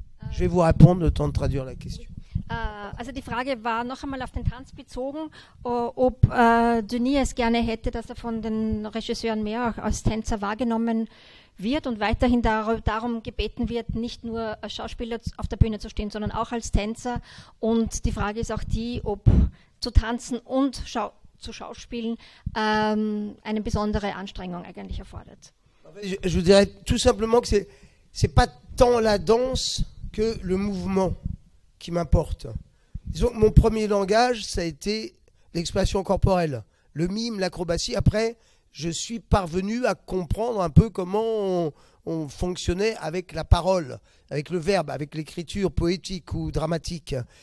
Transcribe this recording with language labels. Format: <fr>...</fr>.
<fr>Je vais vous répondre, le temps de traduire la question.</fr> <de>Also die Frage war noch einmal auf den Tanz bezogen, ob Denis es gerne hätte, dass er von den Regisseuren mehr auch als Tänzer wahrgenommen wird und weiterhin darum gebeten wird, nicht nur als Schauspieler auf der Bühne zu stehen, sondern auch als Tänzer. Und die Frage ist auch die, ob zu tanzen und zu schauspielen eine besondere Anstrengung eigentlich erfordert.</de> <fr>Je vous dirais tout simplement que c'est pas tant la danse que le mouvement qui m'importe. Disons que mon premier langage, ça a été l'expression corporelle, le mime, l'acrobatie. Après, je suis parvenu à comprendre un peu comment on fonctionnait avec la parole, avec le verbe, avec l'écriture poétique ou dramatique.</fr>